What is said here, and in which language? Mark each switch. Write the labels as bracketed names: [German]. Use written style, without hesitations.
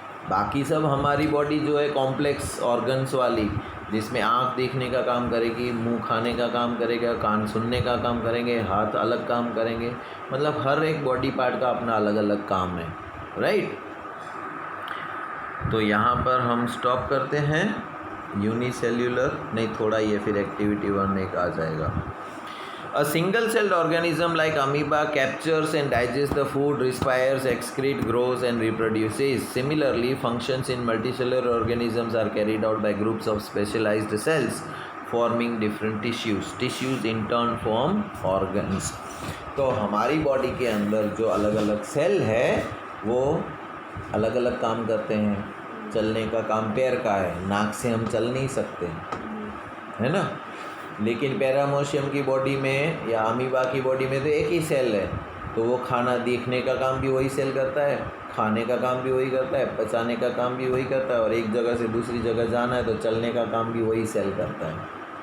[Hindi] बाकी सब हमारी बॉडी जो है कॉम्प्लेक्स ऑर्गन्स वाली, जिसमें आँख देखने का काम करेगी, मुंह खाने का काम करेगा, कान सुनने का काम करेंगे, हाथ अलग काम करेंगे, मतलब हर एक बॉडी पार्ट का अपना अलग अलग काम है, राइट। तो यहाँ पर हम स्टॉप करते हैं। यूनिसेल्यूलर नहीं, थोड़ा ये फिर एक्टिविटी 1 एक आ जाएगा। [English] A single-celled organism like amoeba captures and digests the food, respires, excretes, grows and reproduces. Similarly, functions in multicellular organisms are carried out by groups of specialized cells forming different tissues. Tissues in turn form organs. [Hindi] तो हमारी body के अंदर जो अलग अलग cell है वो अलग अलग काम करते हैं। चलने का काम पैर का है, नाक से हम चल नहीं सकते, है ना। लेकिन पैरामोशियम की बॉडी में या अमीबा की बॉडी में तो एक ही सेल है, तो वो खाना देखने का काम भी वही सेल करता है, खाने का काम भी वही करता है, पचाने का काम भी वही करता है, और एक जगह से दूसरी जगह जाना है तो चलने का काम भी वही सेल करता है।